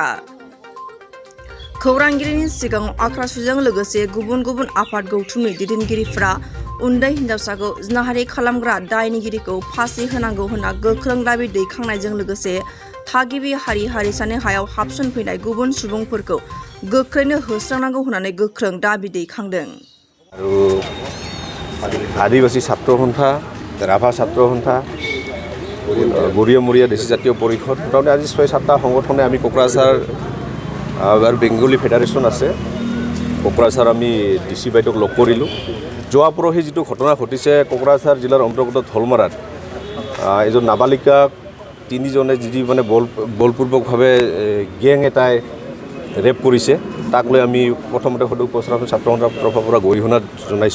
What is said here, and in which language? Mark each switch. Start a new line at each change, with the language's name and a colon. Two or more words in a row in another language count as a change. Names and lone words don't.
Bodo: खौरांगिरिनि सिगाङाव आख्रासुजों लोगोसे गुबुन गुबुन आफाद गौथुमनि दैदेनगिरिफोरा उन्दै हिन्जावसाखौ जिनाहारि खालामग्रा दायनिगिरिखौ फासि होनांगौ होनना गोख्रों दाबि दैखांनायजों लोगोसे थागिबि हारि हारिसानि हायाव हाबसनफैनाय गुबुन सुबुंफोरखौ गोख्रैनो होस्रांनांगौ होननानै गोख्रों दाबि दैखांदों।
Assamese: आदिबासी छात्र सन्था, राभा छात्र सन्था, गरिया मरिया देशी जातीय परिषद মোটামুটি আজ 6-7টা সংগঠনে আমি কোকৰাঝাৰ আৰু বেংগলী ফেডাৰেশ্যন আছে কোকৰাঝাৰ আমি DC বাইদেউক লগ কৰিলোঁ। যোৱা পৰহি যিটো ঘটনা ঘটিছে কোকৰাঝাৰ জিলাৰ অন্তৰ্গত ধলমাৰাত এজন নাবালিকাক 3জনে যি মানে বলপূৰ্বকভাৱে গেং এটাই ৰেপ কৰিছে তাক লৈ আমি প্ৰথমতে সদৌ উপস্থাপন ছাত্ৰ সন্থাৰ তৰফৰ পৰা গৰিহণা জনাইছোঁ।